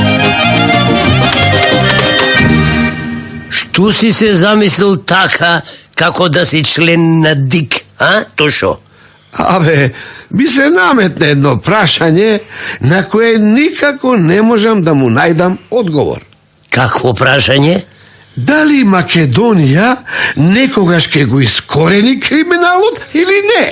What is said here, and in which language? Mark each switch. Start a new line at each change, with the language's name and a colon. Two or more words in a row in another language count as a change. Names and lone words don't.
Macedonian: Што си се замислил така, како да си член на дик, а? То шо? Абе, би се наметне едно прашање на кое никако не можам да му најдам одговор. Какво прашање? Дали Македонија некогаш ке го искорени криминалот или не?